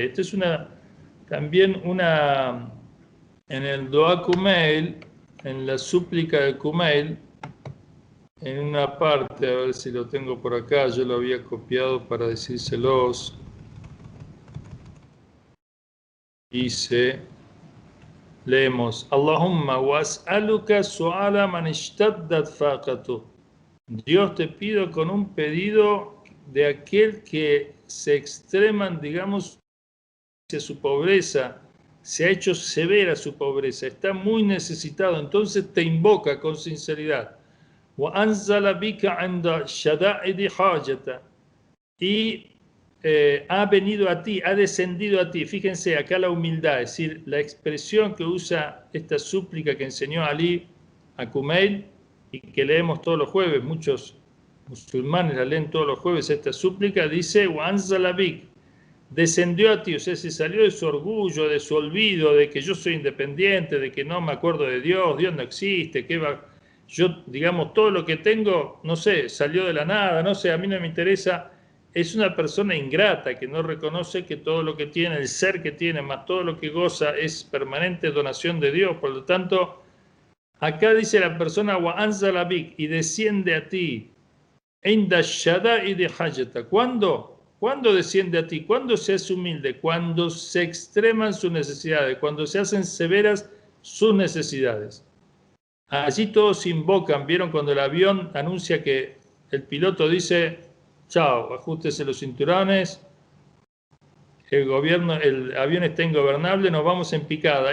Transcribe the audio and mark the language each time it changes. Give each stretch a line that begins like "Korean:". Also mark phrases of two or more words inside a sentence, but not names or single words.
Spanish: Esta es también una, en el Dua Kumail, en la súplica de Kumail, en una parte, a ver si lo tengo por acá, yo lo había copiado para decírselos. Dice, leemos:
Arabic: اللهم وأسألك سؤال من اشتدت فاقته.
Spanish: Dios, te pido con un pedido de aquel que se extreman, digamos, hacia su pobreza, se ha hecho severa su pobreza, está muy necesitado, entonces te invoca con sinceridad.
Arabic: وَأَنزَلَ بِكَ عِنْدَ شَدَائِدِ حَاجَةَ.
Spanish: Y ha venido a ti, ha descendido a ti. Fíjense acá la humildad, es decir, la expresión que usa esta súplica que enseñó Ali a Kumail y que leemos todos los jueves, muchos musulmanes la leen todos los jueves, esta súplica dice:
Arabic: وَأَنزَلَ بِكَ,
Spanish: descendió a ti, o sea, se salió de su orgullo, de su olvido, de que yo soy independiente, de que no me acuerdo de Dios, Dios no existe, yo, digamos, todo lo que tengo, no sé, salió de la nada, no sé, a mí no me interesa. Es una persona ingrata que no reconoce que todo lo que tiene, el ser que tiene, más todo lo que goza, es permanente donación de Dios. Por lo tanto, acá dice la persona:
Arabic: وَأَنزَلَ بِكَ,
Spanish: y desciende a ti.
Arabic: عِنْدَ الشَّدَائِدِ حَاجَةَ.
Spanish: ¿Cuándo desciende a ti? ¿Cuándo se hace humilde? Cuando se extreman sus necesidades, cuando se hacen severas sus necesidades. Allí todos invocan. ¿Vieron cuando el avión anuncia que el piloto dice: chao, ajústese los cinturones, el avión está ingobernable, nos vamos en picada?